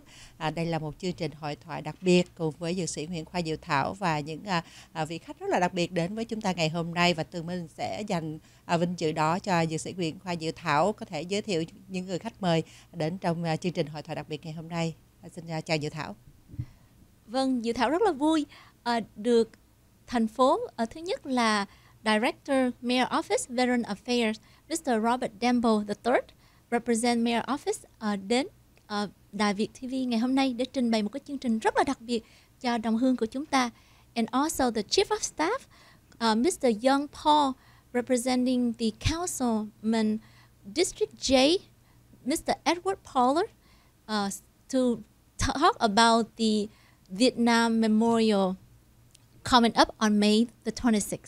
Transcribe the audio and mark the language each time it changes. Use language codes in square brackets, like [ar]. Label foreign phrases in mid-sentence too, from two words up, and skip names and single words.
[vi] Đây là một chương trình hội thoại đặc biệt cùng với dược sĩ Nguyễn Khoa Diệu Thảo và những vị khách rất là đặc biệt đến với chúng ta ngày hôm nay. Và Tường Minh sẽ dành vinh dự đó cho dược sĩ Nguyễn Khoa Diệu Thảo có thể giới thiệu những người khách mời đến trong chương trình hội thoại đặc biệt ngày hôm nay. Xin chào Diệu Thảo. Vâng, Diệu Thảo rất là vui được thành phố thứ nhất là [en] Director Mayor Office Veteran Affairs Mr. [vi] Robert Dembo III [en] represent Mayor Office [vi] đến Đài Việt TV ngày hôm nay để trình bày một cái chương trình rất là đặc biệt cho đồng hương của chúng ta. [en] And also the Chief of Staff Mr. Young Paul representing the Councilman District J Mr. Edward Poller to talk about the Vietnam Memorial coming up on May the 26th.